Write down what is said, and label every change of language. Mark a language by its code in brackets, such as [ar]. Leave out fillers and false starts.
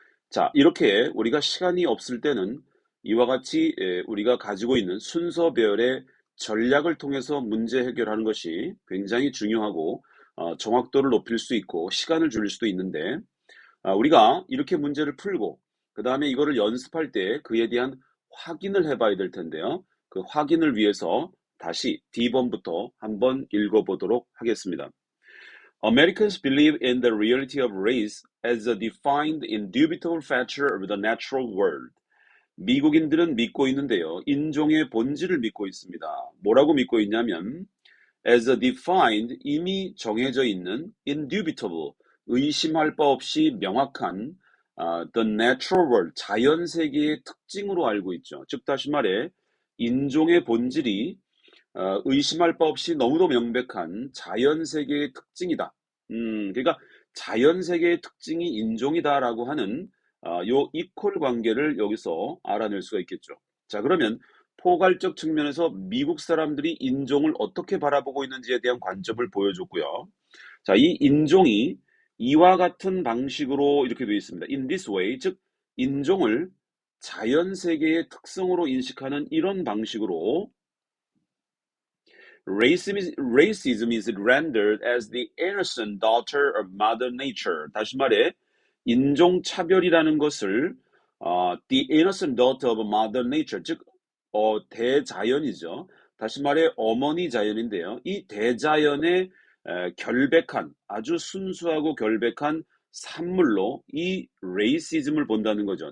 [ko] 자, 이렇게 우리가 시간이 없을 때는 이와 같이 우리가 가지고 있는 순서 배열의 전략을 통해서 문제 해결하는 것이 굉장히 중요하고 정확도를 높일 수 있고 시간을 줄일 수도 있는데 우리가 이렇게 문제를 풀고 그 다음에 이거를 연습할 때 그에 대한 확인을 해봐야 될 텐데요. 그 확인을 위해서 다시 D번부터 한번 읽어보도록 하겠습니다. [en] Americans believe in the reality of race as a defined, indubitable feature of the natural world. [ko] 미국인들은 믿고 있는데요. 인종의 본질을 믿고 있습니다. 뭐라고 믿고 있냐면 [en] as a defined, [ko] 이미 정해져 있는 indubitable, 의심할 바 없이 명확한 [en] the natural world, [ko] 자연 세계의 특징으로 알고 있죠. 즉 다시 말해 인종의 본질이 의심할 바 없이 너무도 명백한 자연 세계의 특징이다. 그러니까 자연 세계의 특징이 인종이다라고 하는 요 이퀄 관계를 여기서 알아낼 수가 있겠죠. 자, 그러면 포괄적 측면에서 미국 사람들이 인종을 어떻게 바라보고 있는지에 대한 관점을 보여줬고요. 자, 이 인종이 이와 같은 방식으로 이렇게 되어 있습니다. [en] In this way, [ko] 즉 인종을 자연 세계의 특성으로 인식하는 이런 방식으로 [en] racism is rendered as the innocent daughter of Mother Nature. [ko] 다시 말해, 인종차별이라는 것을 [en] the innocent daughter of Mother Nature, [ko] 즉 대자연이죠. 다시 말해 어머니 자연인데요. 이 대자연의 결백한, 아주 순수하고 결백한 산물로 이 레이시즘을 본다는 거죠.